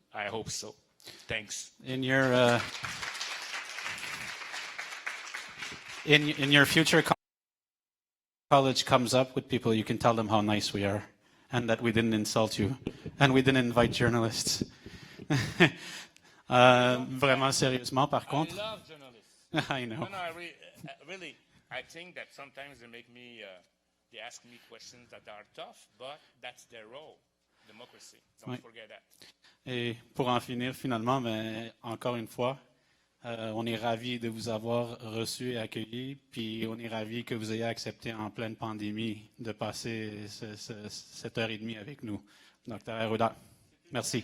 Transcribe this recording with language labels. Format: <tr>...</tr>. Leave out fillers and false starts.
<en>I hope so. Thanks. In your in your future college comes up with people, you can tell them how nice we are and that we didn't insult you and we didn't invite journalists.</en> <fr>Vraiment sérieusement, par contre.</fr> <en>I love journalists. I know. No, really, I think that sometimes they make me, they ask me questions that are tough, but that's their role. Democracy. Don't forget that.</en> <fr>Et pour en finir finalement, mais encore une fois, on est ravis de vous avoir reçus et accueillis, puis on est ravis que vous ayez accepté en pleine pandémie de passer cette heure et demie avec nous. Dr. Arruda, merci.</fr>